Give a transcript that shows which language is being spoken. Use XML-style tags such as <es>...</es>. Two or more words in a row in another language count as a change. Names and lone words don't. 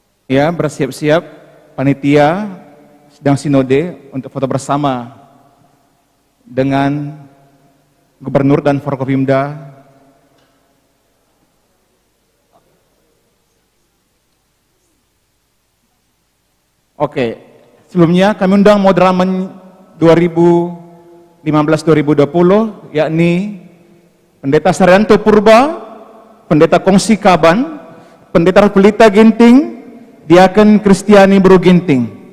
<id>Ya, bersiap-siap panitia sedang sinode untuk foto bersama dengan Gubernur dan Forkopimda. Oke, sebelumnya kami undang moderamen 2015-2020, yakni Pendeta Saryanto Purba, Pendeta Kongsi Kaban, Pendeta Pelita Ginting, Diaken Kristiani Bro Ginting.</id>